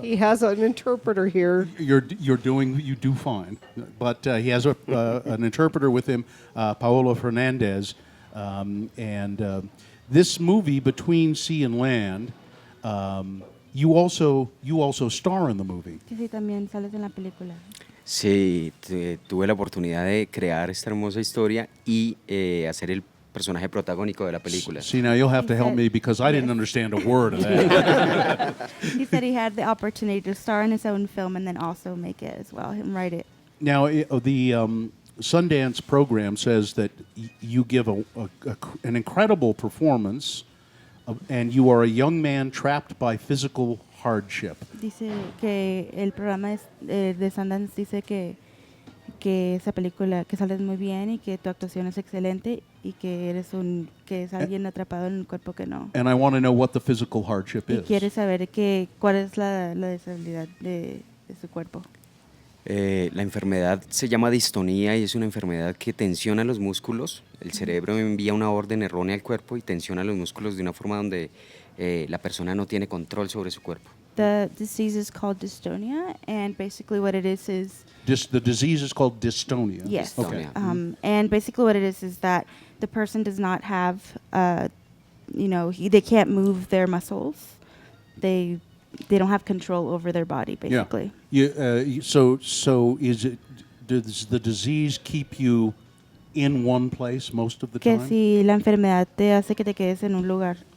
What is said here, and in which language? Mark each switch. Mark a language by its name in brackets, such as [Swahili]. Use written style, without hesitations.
[English] He has an interpreter here. You do fine, but he has an interpreter with him, Paolo Fernandez, and this movie Between Sea and Land. You also star in the movie. [Spanish] Que sí, también sales en la película. Sí, tuve la oportunidad de crear esta hermosa historia y hacer el personaje protagónico de la película. [English] See, now you'll have to help me because I didn't understand a word of that. He said he had the opportunity to star in his own film and then also make it as well, and write it. Now, the Sundance program says that you give an incredible performance, and you are a young man trapped by physical hardship. [Spanish] Dice que el programa de Sundance dice que esa película, que sales muy bien y que tu actuación es excelente y que es alguien atrapado en un cuerpo que no. [English] And I want to know what the physical hardship [Spanish] Y [English] is. [Spanish] quiere saber cuál es la disabilidad de su cuerpo. La enfermedad se llama distonía y es una enfermedad que tensiona los músculos. El cerebro envía una orden errónea al cuerpo y tensiona los músculos de una forma donde la persona no tiene control sobre su cuerpo. [English] The disease is called dystonia, and basically what it is The disease is called dystonia. yes. Okay. And basically what it is that the person does not have, they can't move their muscles. They don't have control over their body, basically. Yeah. So does the disease keep you in one place most of the [Spanish] Que [English] time? [Spanish] si la enfermedad te hace que te quedes en un lugar.